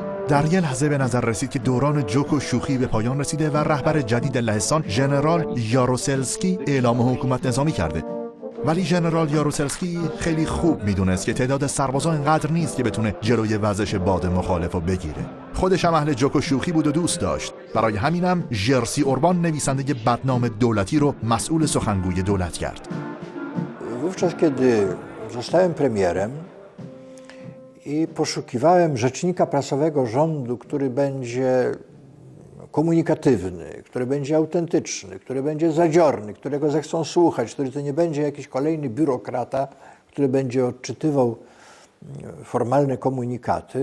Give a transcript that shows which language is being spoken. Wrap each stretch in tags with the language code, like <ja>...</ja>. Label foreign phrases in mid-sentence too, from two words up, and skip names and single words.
<fa>در یه لحظه به نظر رسید که دوران جوک و شوخی به پایان رسیده و رهبر جدید لهستان ژنرال یاروسلسکی اعلام حکومت نظامی کرده. ولی ژنرال یاروسلسکی خیلی خوب میدونست که تعداد سربازا اینقدر نیست که بتونه جلوی وزش باد مخالف رو بگیره. خودش هم اهل جوک و شوخی بود و دوست داشت. برای همینم ژرسی اوربان نویسنده بدنام دولتی رو مسئول سخنگوی دولت کرد.</fa> <pl>Wówczas, kiedy zostałem premierem i poszukiwałem rzecznika prasowego rządu, który będzie komunikatywny, który będzie autentyczny, który będzie zadziorny, którego zechcą słuchać, który to nie będzie jakiś kolejny biurokrata, który będzie odczytywał formalne komunikaty.</pl>